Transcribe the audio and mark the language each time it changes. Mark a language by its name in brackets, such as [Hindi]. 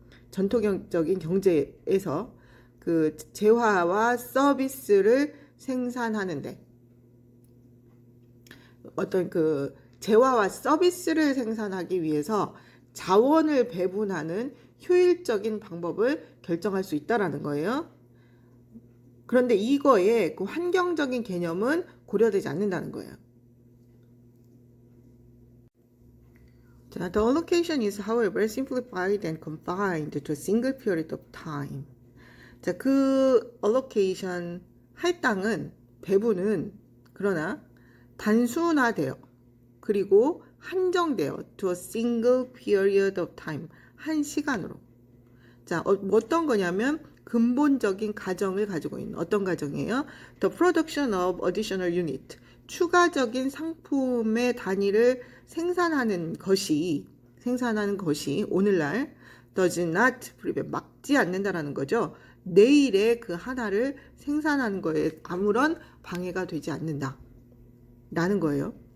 [Korean] 전통적인 경제에서 그 재화와 서비스를 생산하는데 어떤 그 재화와 서비스를 생산하기 위해서 자원을 배분하는 효율적인 방법을 결정할 수 있다라는 거예요. 그런데 이거에 그 환경적인 개념은 고려되지 않는다는 거예요. [English] 자, the allocation is however simplified and confined to a single period of time. [Korean] 자, 그 allocation 할당은 배분은 그러나 단순화돼요. 그리고 한정돼요. [English] to a single period of time. [Korean] 한 시간으로. 자, 어떤 거냐면 근본적인 가정을 가지고 있는 어떤 가정이에요? [English] The production of additional unit. [Korean] 추가적인 상품의 단위를 생산하는 것이 오늘날 [English] does not prevent [Korean] 막지 않는다라는 거죠. 내일의 그 하나를 생산하는 거에 아무런 방해가 되지 않는다. 라는 거예요.